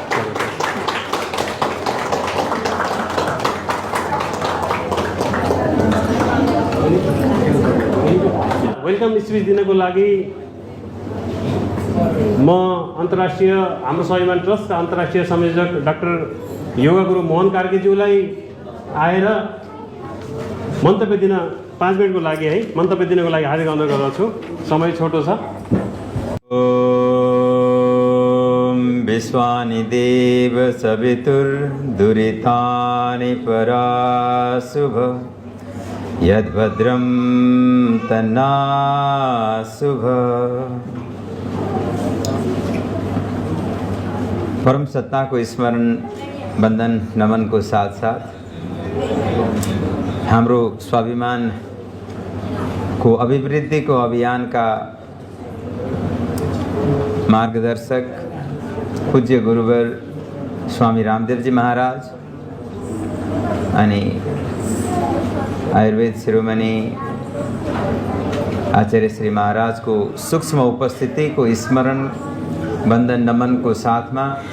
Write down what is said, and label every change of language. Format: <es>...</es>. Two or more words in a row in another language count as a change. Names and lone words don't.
<en>welcome speech</en> <ne>दिनको लागि म अन्तर्राष्ट्रिय हाम्रो स्वाभिमान ट्रस्टका अन्तर्राष्ट्रिय संयोजक डाक्टर योगा गुरु मोहन कार्कीज्यूलाई आएर मन्तव्य दिन 5 मिनटको लागि मन्तव्य दिनको लागि हार्दिक अनुरोध गर्दछु। समय छोटो छ।</ne> <sa>ओम विश्वानि देव सवितुर्दुरितानि पराशुभ यद्भद्रं तन्नाशुभ।</sa> <hi>परम सत्ता को स्मरण बंदन नमन को साथ साथ हाम्रो स्वाभिमान को अभिवृद्धि को अभियान का मार्गदर्शक पूज्य गुरुवर स्वामी रामदेव जी महाराज अनि आयुर्वेद शिरोमणि आचार्य श्री महाराज को सूक्ष्म उपस्थिति को स्मरण बंदन नमन को साथ में</hi>